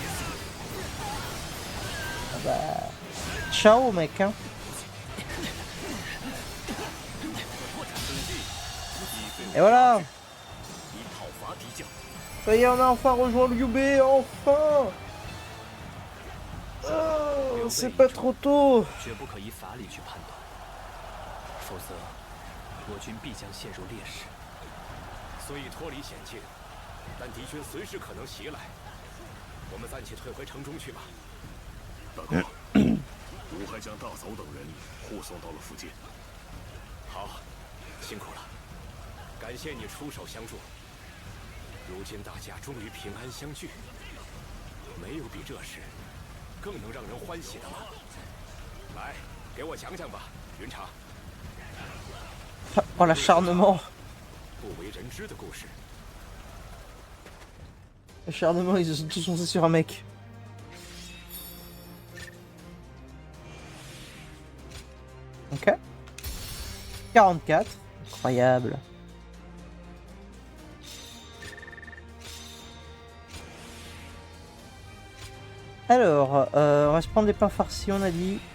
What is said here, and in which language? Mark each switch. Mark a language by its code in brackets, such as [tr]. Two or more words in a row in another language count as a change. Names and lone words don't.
[fr] Ah bah... Ciao mec hein. Et voilà. Ça y est, on a enfin rejoint le UB, enfin. C'est pas trop tôt. [zh] 吴还将大嫂等人护送到了附近。好，辛苦了，感谢你出手相助。如今大家终于平安相聚，没有比这事更能让人欢喜的了。来，给我讲讲吧，云长。 [fr] Oh l'acharnement. [zh] 不为人知的故事。 [fr] L'acharnement, ils se sont tous foncés sur un mec. Ok. 44. Incroyable. Alors, on va se prendre des pains farcis, on a dit.